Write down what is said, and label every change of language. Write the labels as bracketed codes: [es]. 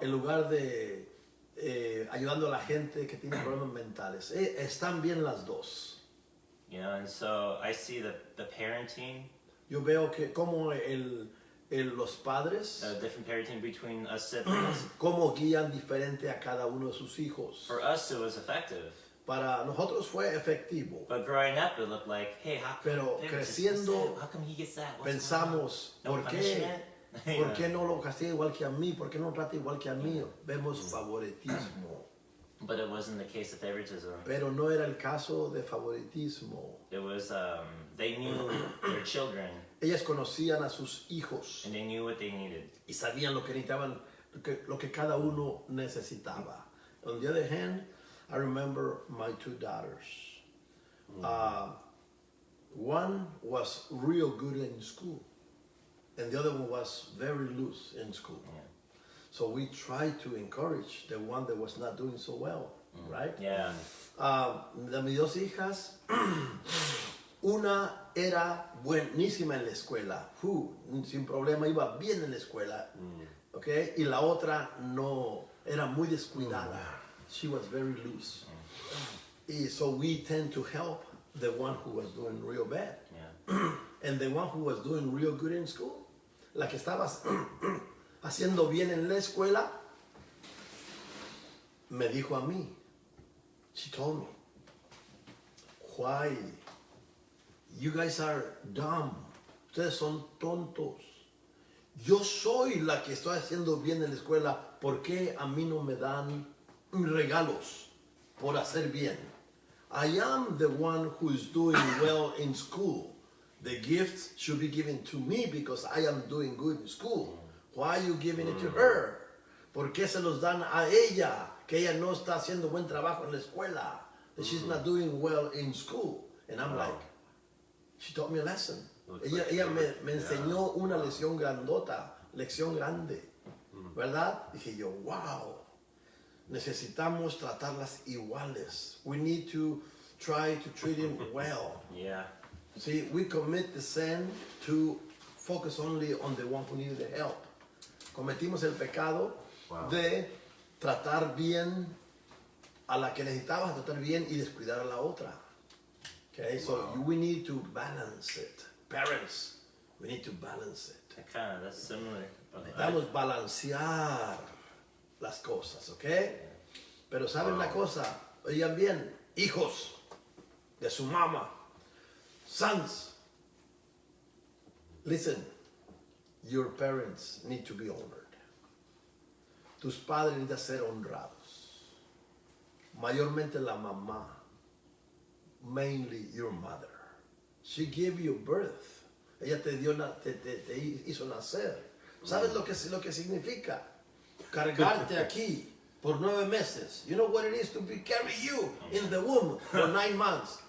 [es] en lugar de ayudando a la gente que tiene problemas mentales. Están bien las dos. [en] You know, and so I see the parenting, [es] Yo veo que como los padres, [en] different parenting between us siblings. [es] cómo guían diferente a cada uno de sus hijos. [en] For us, it was effective. [es] Para nosotros fue efectivo, [en] But growing up, it looked like, hey, [es] pero creciendo [en] how come he gets that? [es] pensamos, [en] No [es] ¿por qué? [en] punishment? [es] ¿Por qué no lo castiga igual que a mí? ¿Por qué no lo trata igual que a mí? Vemos favoritismo. [en] But it wasn't the case of favoritism. [es] Pero no era el caso de favoritismo. [en] It was, they knew their children [es] Ellas conocían a sus hijos [en] and they knew what they needed. [es] y sabían lo que necesitaban, lo que cada uno necesitaba. [en] On the other hand, I remember my two daughters. One was real good in school, and the other one was very loose in school. Yeah. So we tried to encourage the one that was not doing so well, right? Yeah. [es] De mis dos hijas, una era buenísima en la escuela, sin problema, iba bien en la escuela, okay? Y la otra no, era muy descuidada. [en] She was very loose. Y so we tend to help the one who was doing real bad. Yeah. And the one who was doing real good in school, [es] la que estaba haciendo bien en la escuela, me dijo a mí, [en] she told me, why you guys are dumb, [es] ustedes son tontos, yo soy la que estoy haciendo bien en la escuela, ¿por qué a mí no me dan regalos por hacer bien? [en] I am the one who is doing well in school. The gifts should be given to me because I am doing good in school. Why are you giving it to her? [es] ¿Por qué se los dan a ella? Que ella no está haciendo buen trabajo en la escuela. [en] That she's not doing well in school. And I'm like, she taught me a lesson. [es] Ella me enseñó una lección grande. ¿Verdad? Dije yo, wow. Necesitamos tratarlas iguales. [en] We need to try to treat them well. Yeah. See, we commit the sin to focus only on the one who needed the help. [es] Cometimos el pecado de tratar bien a la que necesitabas, tratar bien y descuidar a la otra. [en] Okay, so we need to balance it. Parents, we need to balance it. That's similar. [es] Necesitamos balancear las cosas, ¿ok? Pero ¿saben una cosa? Oigan bien, hijos de su mamá, [en] sons, listen, your parents need to be honored. [es] Tus padres necesitan ser honrados. Mayormente la mamá, [en] mainly your mother. She gave you birth. [es] Ella te hizo nacer. ¿Sabes lo que significa? Cargarte aquí por 9 meses. [en] You know what it is to carry you in the womb for 9 months.